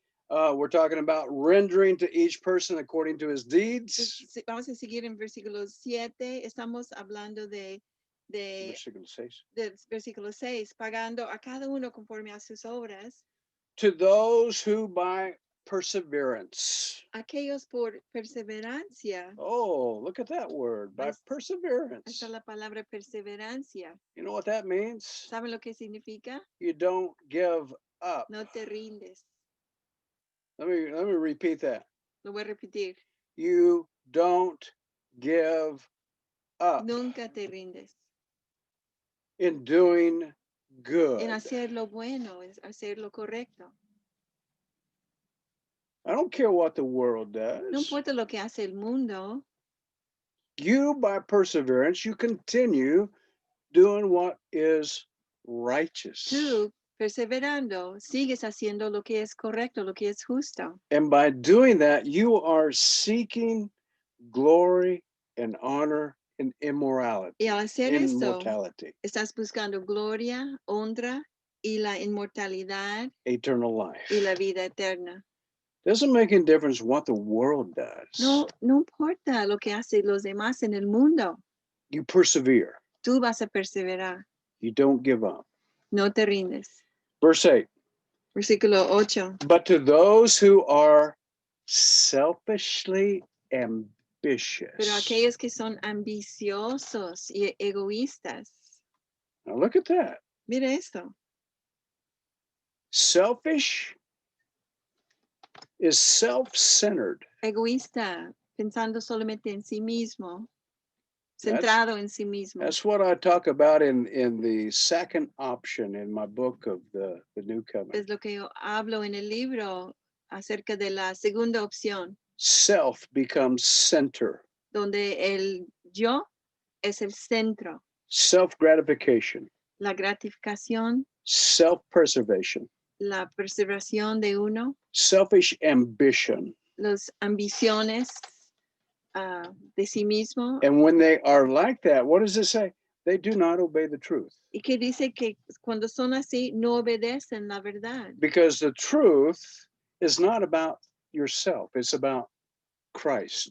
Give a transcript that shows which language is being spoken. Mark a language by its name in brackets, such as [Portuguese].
[English] We're talking about rendering to each person according to his deeds. [Spanish] Vamos a seguir en versículo 7. Estamos hablando de Versículo 6. versículo 6, pagando a cada uno conforme a sus obras. [English] To those who by perseverance. [Spanish] Aquellos por perseverancia. [English] Oh, look at that word, by perseverance. [Spanish] Esta es la palabra perseverancia. [English] You know what that means? [Spanish] ¿Saben lo que significa? [English] You don't give up. [Spanish] No te rindes. [English] Let me repeat that. [Spanish] Lo voy a repetir. [English] You don't give up. [Spanish] Nunca te rindes. [English] In doing good. [Spanish] En hacer lo bueno, en hacer lo correcto. [English] I don't care what the world does. [Spanish] No importa lo que hace el mundo. [English] You, by perseverance, you continue doing what is righteous. [Spanish] Tú, perseverando, sigues haciendo lo que es correcto, lo que es justo. [English] And by doing that, you are seeking glory and honor and immorality. [Spanish] Y al hacer esto, [English] immortality. [Spanish] Estás buscando gloria, honra y la inmortalidad. [English] Eternal life. [Spanish] Y la vida eterna. [English] Doesn't make any difference what the world does. [Spanish] No importa lo que hacen los demás en el mundo. [English] You persevere. [Spanish] Tú vas a perseverar. [English] You don't give up. [Spanish] No te rindes. [English] Verse 8. [Spanish] Versículo 8. [English] But to those who are selfishly ambitious. [Spanish] Pero aquellos que son ambiciosos y egoístas. [English] Now look at that. [Spanish] Mira esto. [English] Selfish is self-centered. [Spanish] Egoísta, pensando solamente en sí mismo, centrado en sí mismo. [English] That's what I talk about in the second option in my book of the New Covenant. [Spanish] Es lo que yo hablo en el libro acerca de la segunda opción. [English] Self becomes center. [Spanish] Donde el yo es el centro. [English] Self-gratification. [Spanish] La gratificación. [English] Self-preservation. [Spanish] La preservación de uno. [English] Selfish ambition. [Spanish] Las ambiciones de sí mismo. [English] And when they are like that, what does it say? they do not obey the truth. [Spanish] Y que dice que cuando son así, no obedecen la verdad. [English] Because the truth is not about yourself, it's about Christ.